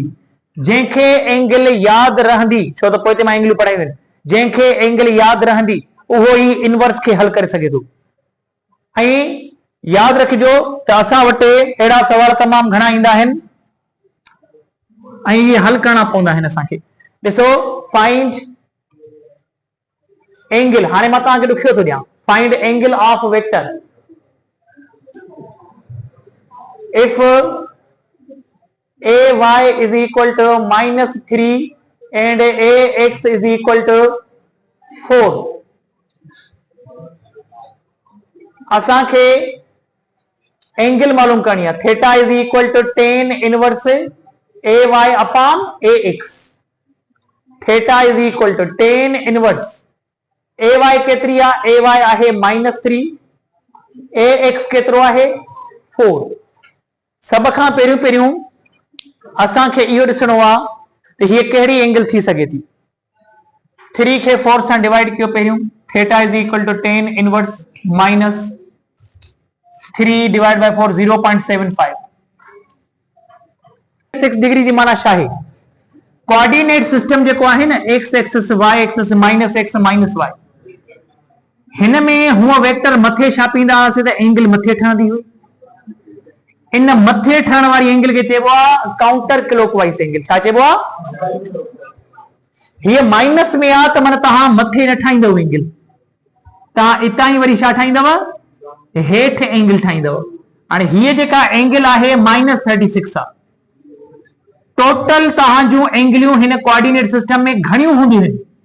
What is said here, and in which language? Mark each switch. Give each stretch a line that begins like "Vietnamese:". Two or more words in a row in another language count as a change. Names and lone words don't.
Sindhi: जंहिंखे एंगल यादि रहंदी, छो त पोइ ते मां एंगलियूं पढ़ायूं आहिनि, जंहिंखे एंगल यादि रहंदी उहो ई इनवर्स खे हल करे सघे थो। ऐं यादि रखिजो त असां वटि अहिड़ा सवाल तमामु घणा ईंदा आहिनि ऐं इहे हल करणा पवंदा आहिनि असांखे। ॾिसो फाइंड एंगल, हाणे मां तव्हांखे ॾुखियो थो ॾियां,
English: find angle of vector if ay is equal to -3 and ax is equal to 4।
Sindhi: असांखे एंगल मालूम करनी है।
English: theta is equal to tan inverse a y upon a x. theta is equal to tan inverse a y
Sindhi: केतरी आहे? ए वाई आहे -3, ए एक्स केतिरो आहे 4। सब खां पहिरियों असांखे इहो ॾिसणो आहे त हीअ कहिड़ी एंगल थी सघे थी। 3 खे 4 सां डिवाइड कयो पहिरियों।
English: theta is equal to tan inverse -3 divide by 4 0.75.
Sindhi: 6 डिग्री जी माना छा आहे?
English: coordinate system
Sindhi: जेको आहे न,
English: x axis y axis minus x minus y,
Sindhi: हिन में हुआ वेक्टर मथे छापींदा हुआसीं त एंगल मथे ठहंदी हुई। इन मथे ठहण वारी एंगल खे चइबो आहे
English: counter clockwise angle.
Sindhi: छा चइबो आहे? हीअ माइनस में आहे त माना तव्हां मथे न ठाहींदव एंगल, तव्हां इतां ई वरी छा ठाहींदव? हेठि एंगल ठाहींदव। हाणे हीअ जेका एंगल आहे -36 आहे। टोटल तव्हां जूं एंगलियूं हिन
English: coordinate system
Sindhi: में घणियूं हूंदियूं आहिनि?